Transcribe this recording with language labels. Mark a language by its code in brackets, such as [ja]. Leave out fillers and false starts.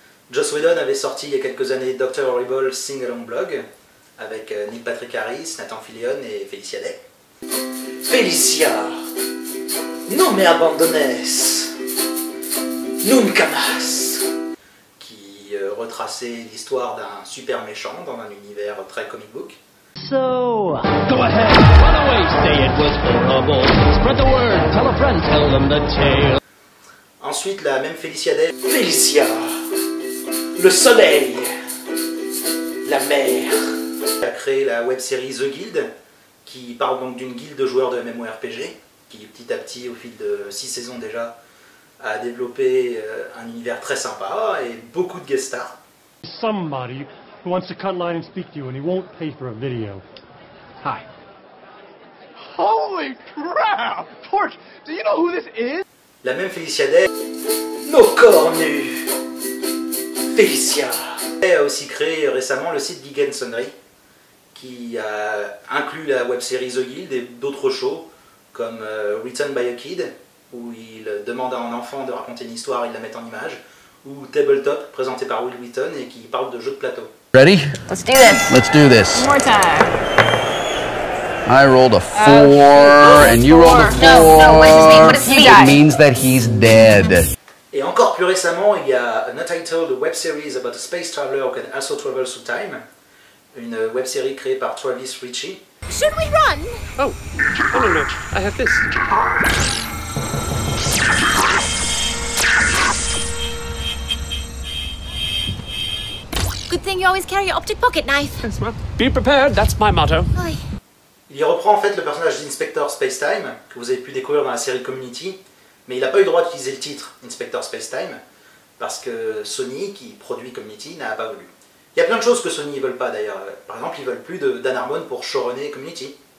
[fr] Joss Whedon avait sorti il y a quelques années Dr. Horrible Sing-Along Blog avec Neil Patrick Harris, Nathan Fillion et Felicia Day. Felicia, [es] no me abandones, nunca más, [fr] qui retraçait l'histoire d'un super méchant dans un univers très comic book. [en] So, go ahead, run away, say it was horrible. Spread the word, tell a friend, tell them the tale. [fr] Ensuite, la même Felicia Day. Felicia, le soleil, la mer. Elle a créé la web-série The Guild, qui parle donc d'une guilde de joueurs de MMORPG, qui petit à petit, au fil de 6 saisons déjà, a développé un univers très sympa et beaucoup de guest stars. [en] Somebody who wants to cut line and speak to you and he won't pay for a video. Hi. Holy crap! Torch, do you know who this is? [fr] La même Felicia Day, nos corps nus. Felicia. Elle a aussi créé récemment le site Geek and Sundry, qui a inclus la web-série The Guild et d'autres shows comme Written by a Kid, où il demande à un enfant de raconter une histoire et il la met en image, ou Tabletop, présenté par Will Wheaton et qui parle de jeux de plateau. [en] Ready? Let's do this. Let's do this. One more time. I rolled a 4 and you rolled a 4. No, what does this mean? What does this It means that he's dead. [fr] Et encore plus récemment, il y a [en] An Untitled web series about a space traveler who can also travel through time, [fr] une web série créée par Travis Ritchie. [en] Should we run? Oh no, I have this. Good thing you always carry your optic pocket knife. Yes, well, be prepared, that's my motto. Aye. [fr] Il y reprend en fait le personnage d'Inspector Spacetime, que vous avez pu découvrir dans la série Community, mais il n'a pas eu le droit d'utiliser le titre Inspector Spacetime, parce que Sony, qui produit Community, n'a pas voulu. Il y a plein de choses que Sony ne veulent pas d'ailleurs. Par exemple, ils veulent plus de Dan Harmon pour showrunner Community.